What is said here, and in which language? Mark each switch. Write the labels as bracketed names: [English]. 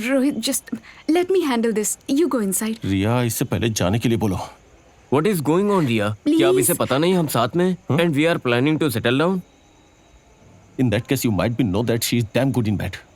[English] Rohit, just let me handle this. You go inside. [Hindi] रिया, इससे पहले जाने के लिए बोलो। [English] What is going on, Ria? Please. [Hindi] क्या अब इसे पता नहीं हम साथ में हैं? [English] And we are planning to settle down? In that case, you might be know that she is damn good in bed.